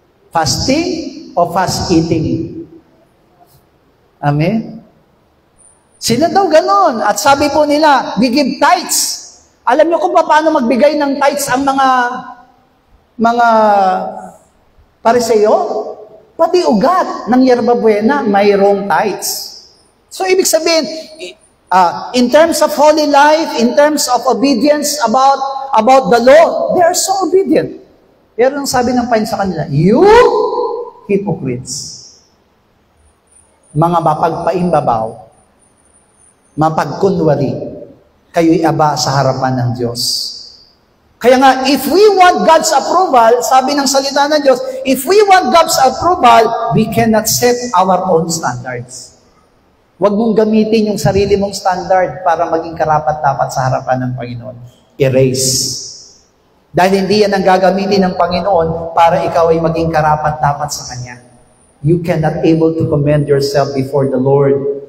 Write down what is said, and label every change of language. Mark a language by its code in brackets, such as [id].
[en] Fasting o fast eating? Amen? [tl] Sila daw ganon. At sabi po nila, [en] we give tithes. [tl] Alam niyo kung paano magbigay ng tithes ang mga Pariseo? Pati ugat ng yerba buena, mayroong tithes. [en] So, [tl] ibig sabihin, [en] in terms of holy life, in terms of obedience about the law, they are so obedient. [tl] Pero ang sabi ng Panginoon sa kanila, [en] you hypocrites, [tl] mga mapagpaimbabaw, mapagkunwari, kayo'y aba sa harapan ng Diyos. [en] Kaya nga, if we want God's approval, [tl] sabi ng salita ng Diyos, [en] if we want God's approval, we cannot set our own standards. [tl] Huwag mong gamitin yung sarili mong standard para maging karapat-dapat sa harapan ng Panginoon. Erase. Dahil hindi yan ang gagamitin ng Panginoon para ikaw ay maging karapat-dapat sa Kanya. [en] You cannot able to commend yourself before the Lord.